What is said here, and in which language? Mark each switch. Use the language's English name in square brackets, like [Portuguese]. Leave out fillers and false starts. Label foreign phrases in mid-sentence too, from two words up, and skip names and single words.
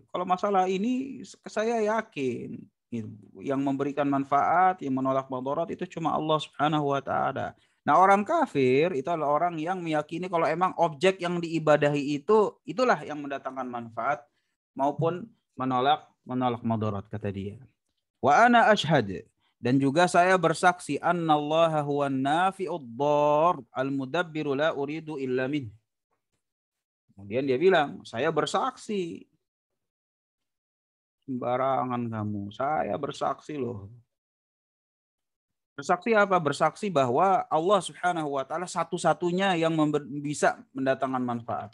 [Indonesian] Kalau masalah ini saya yakin gitu. Yang memberikan manfaat, yang menolak mudarat itu cuma Allah [Arabic] سبحانه وتعالى. [Indonesian] Nah, orang kafir itu adalah orang yang meyakini kalau emang objek yang diibadahi itu itulah yang mendatangkan manfaat maupun menolak mudarat, kata dia. [Arabic] وأنا أشهد, [Indonesian] dan juga saya bersaksi [Arabic] أن الله هو النافع الضار المدبر لا أريد إلا من. [Indonesian] Kemudian dia bilang, saya bersaksi. Sembarangan kamu. Saya bersaksi loh. Bersaksi apa? Bersaksi bahwa Allah [Arabic] سبحانه وتعالى [Indonesian] satu-satunya yang bisa mendatangkan manfaat.